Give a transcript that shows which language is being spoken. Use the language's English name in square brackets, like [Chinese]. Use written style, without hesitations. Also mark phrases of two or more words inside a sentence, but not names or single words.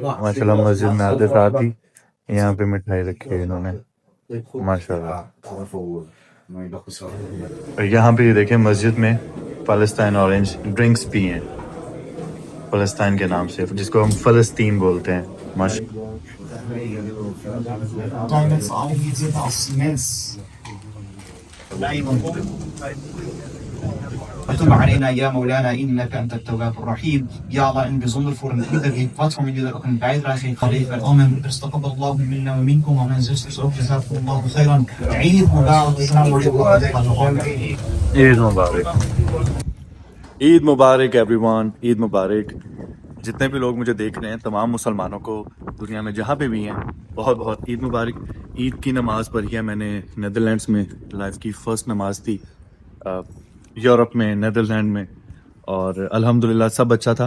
[Hindi] माशाल्लाह मस्जिद में आते साथ ही यहाँ पे मिठाई रखी है इन्होंने, माशाल्लाह। यहाँ पे देखें मस्जिद में फ़लस्तीन [English] orange drinks [Hindi] भी हैं, फ़लस्तीन के नाम से, जिसको हम फ़लस्तीन बोलते हैं। [Arabic] وتب علينا يا مولانا انك انت التواب الرحيم. يا Allah, [Dutch] in bijzonder voor een ieder die wat van jullie er ook een bijdrage heeft geleverd. [Arabic] Amen. استقبل الله منا ومنكم ومن [Dutch] zusters ook. [Arabic] جزاكم الله خيرا. عيد مبارك. [Hindi] ईद मुबारक, ईद मुबारक एवरीवन, ईद मुबारक। जितने भी लोग मुझे देख रहे हैं, तमाम मुसलमानों को दुनिया में जहाँ पे भी हैं, बहुत बहुत ईद मुबारक। ईद की नमाज़ पढ़ी है मैंने नीदरलैंड्स में, लाइफ की फ़र्स्ट नमाज़ थी यूरोप में, नीदरलैंड में, और अल्हम्दुलिल्लाह सब अच्छा था।